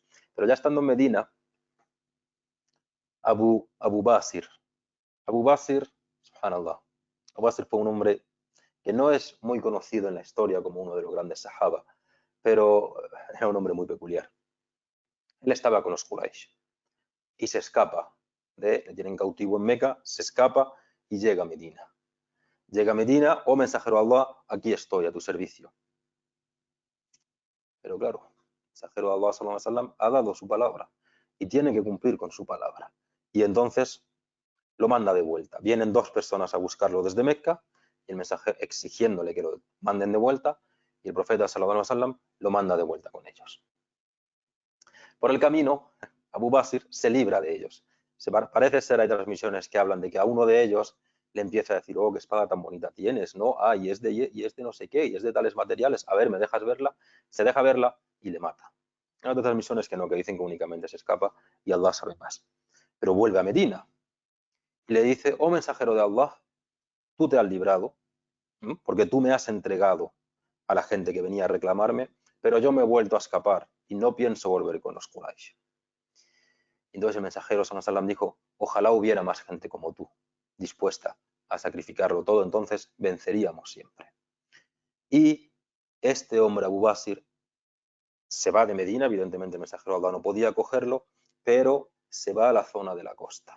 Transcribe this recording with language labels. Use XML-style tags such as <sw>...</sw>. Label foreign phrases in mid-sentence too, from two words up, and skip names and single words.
<es>Pero ya estando en Medina, Abu Basir, subhanallah, Abu Basir fue un hombre que no es muy conocido en la historia como uno de los grandes sahaba, pero era un hombre muy peculiar. Él estaba con los Quraysh y se escapa, le tienen cautivo en Meca, se escapa y llega a Medina. Llega a Medina: oh mensajero de Allah, aquí estoy a tu servicio. Pero claro, el mensajero de Allah</es> <ar>صلى الله عليه وسلم</ar> <es>ha dado su palabra y tiene que cumplir con su palabra. Y entonces lo manda de vuelta. Vienen dos personas a buscarlo desde Meca, y el mensajero exigiéndole que lo manden de vuelta, y el profeta</es> <ar>صلى الله عليه وسلم</ar> <es>lo manda de vuelta con ellos. Por el camino, Abu Basir se libra de ellos. Parece ser, hay transmisiones que hablan de que a uno de ellos le empieza a decir: oh, qué espada tan bonita tienes, ¿no? Ah, y es de no sé qué, y es de tales materiales, a ver, ¿me dejas verla? Se deja verla y le mata. Hay otras transmisiones que no, que dicen que únicamente se escapa y Allah sabe más. Pero vuelve a Medina y le dice: oh mensajero de Allah, tú te has librado, porque tú me has entregado a la gente que venía a reclamarme, pero yo me he vuelto a escapar y no pienso volver con los Quraysh. Entonces el mensajero</es> <ar>صلى الله عليه وسلم</ar> <es>dijo: ojalá hubiera más gente como tú, dispuesta a sacrificarlo todo, entonces venceríamos siempre. Y este hombre, Abu Basir, se va de Medina. Evidentemente el mensajero de Allah no podía cogerlo, pero se va a la zona de la costa.</es>